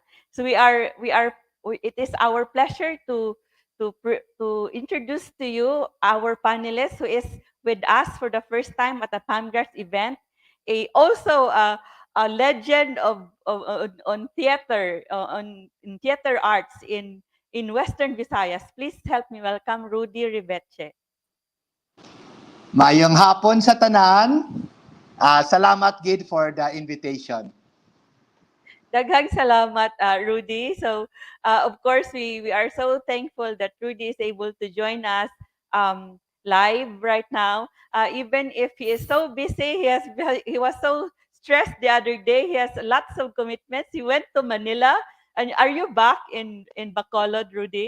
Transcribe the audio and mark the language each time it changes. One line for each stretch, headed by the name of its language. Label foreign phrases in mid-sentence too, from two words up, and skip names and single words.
English: So it is our pleasure to introduce to you our panelist who is with us for the first time at the PAMGRAS event. Also a legend on theater in theater arts in Western Visayas. Please help me welcome Rudy Riveche.
Hiligaynon: Mayong hapon sa tanan. Salamat gid
English: for the invitation.
Hiligaynon: Daghang salamat, Rudy.
English: So, of course, we are so thankful that Rudy is able to join us live right now. Even if he is so busy, he was so stressed the other day. He has lots of commitments. He went to Manila. And are you back in Bacolod, Rudy?